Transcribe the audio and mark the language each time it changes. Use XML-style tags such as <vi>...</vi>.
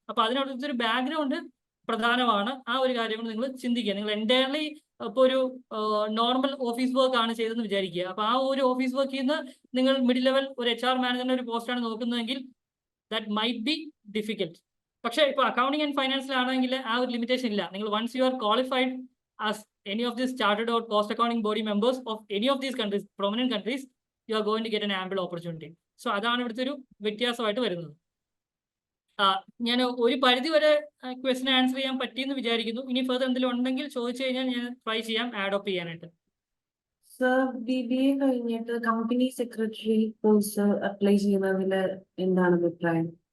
<ml>അപ്പൊ അതിനടുത്തൊരു ബാക്ക്ഗ്രൗണ്ട് പ്രധാനമാണ്. ആ ഒരു കാര്യം കൊണ്ട് നിങ്ങൾ ചിന്തിക്കുക. നിങ്ങൾ എൻറ്റയർലി ഇപ്പോൾ ഒരു നോർമൽ ഓഫീസ് വർക്ക് ആണ് ചെയ്തതെന്ന് വിചാരിക്കുക. അപ്പൊ ആ ഒരു ഓഫീസ് വർക്കിൽ നിന്ന് നിങ്ങൾ മിഡിൽ ലെവൽ ഒരു HR മാനേജറിന്റെ ഒരു പോസ്റ്റാണ് നോക്കുന്നതെങ്കിൽ</ml> <en>That might be difficult.</en> <ml>പക്ഷേ ഇപ്പോൾ അക്കൗണ്ടിങ് ആൻഡ് ഫൈനാൻസിലാണെങ്കിൽ ആ ഒരു ലിമിറ്റേഷൻ ഇല്ല.</ml> <en>നിങ്ങൾ once you are qualified as any of these chartered or cost accounting body members of any of these countries, prominent countries, you are going to get an ample opportunity.</en> <ml>So അതാണ് ഇവിടുത്തെ ഒരു വ്യത്യാസമായിട്ട് വരുന്നത്. ഞാൻ ഒരു പരിധി വരെ ക്വസ്റ്റ്യൻ ആൻസർ ചെയ്യാൻ പറ്റിയെന്ന് വിചാരിക്കുന്നു. ഇനി ഫർദർ എന്തെങ്കിലും ഉണ്ടെങ്കിൽ ചോദിച്ചു കഴിഞ്ഞാൽ ഞാൻ ട്രൈ ചെയ്യാം ആഡ് ഓപ്പ് ചെയ്യാനായിട്ട്. സർ, BBA കഴിഞ്ഞിട്ട് കമ്പനി സെക്രട്ടറി കോഴ്സ് അപ്ലൈ ചെയ്യുന്നതിൽ എന്താണ് അഭിപ്രായം?</ml>